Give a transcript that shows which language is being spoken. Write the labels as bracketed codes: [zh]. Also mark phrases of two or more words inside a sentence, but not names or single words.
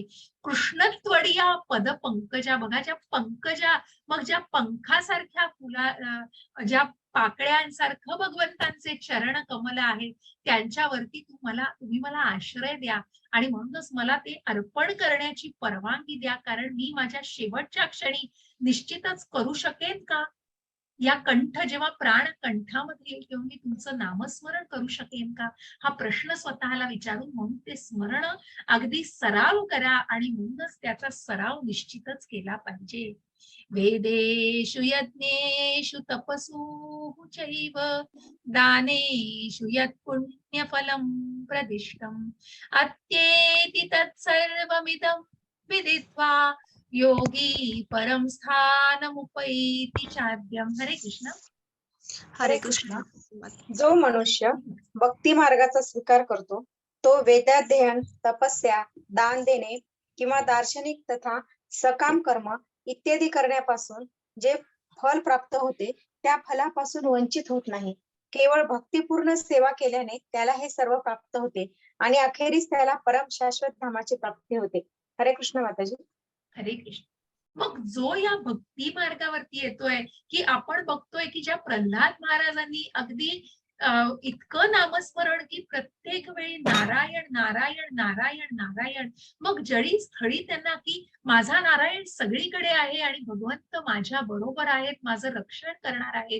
[sa] कृष्णत्वडिया पद पंकजा, [mr] बघा ज्या पंकजा, मग ज्या पंखासारख्या फुला, ज्या पाकळ्यांसारखं भगवंतांचे चरण कमल आहेत, त्यांच्यावरती तुम्ही मला आश्रय द्या आणि म्हणूनच मला ते अर्पण करण्याची परवानगी द्या, कारण मी माझ्या शेवटच्या क्षणी निश्चितच करू शकेन का? या कंठ, जेव्हा प्राण कंठामध्ये येईल तेव्हा मी तुमचं नामस्मरण करू शकेन का? हा प्रश्न स्वतःला विचारून म्हणून ते स्मरण अगदी सराव करा आणि म्हणूनच त्याचा सराव निश्चितच केला पाहिजे. [sa] वेदेषु यज्ञेषु तपसु चैव दानेषु यत् पुण्यफलं प्रदिष्टम् अत्येति तत्सर्वमिदं विदित्वा योगी परम स्थानमुपैति चाद्यं. [mr] हरे कृष्ण. हरे कृष्ण. जो मनुष्य भक्ती मार्गाचा स्वीकार करतो तो वेदाध्ययन, तपस्या, दान देणे किंवा दार्शनिक तथा सकाम कर्म इत्यादी करण्यापासून जे फल प्राप्त होते त्या फलापासून वंचित होत नाही. केवळ भक्तिपूर्ण सेवा केल्याने त्याला हे सर्व प्राप्त होते आणि अखेरीस त्याला परम शाश्वत धामाची प्राप्ती होते. हरे कृष्ण माताजी. हरे कृष्ण. मग जो या भक्ती मार्गावरती येतोय, की आपण बघतोय की ज्या प्रल्हाद महाराजांनी अगदी इतकं नामस्मरण की प्रत्येक वेळी नारायण नारायण नारायण नारायण. मग जळी स्थळी त्यांना की माझा नारायण सगळीकडे आहे आणि भगवंत माझ्या बरोबर आहेत, माझं रक्षण करणार आहेत.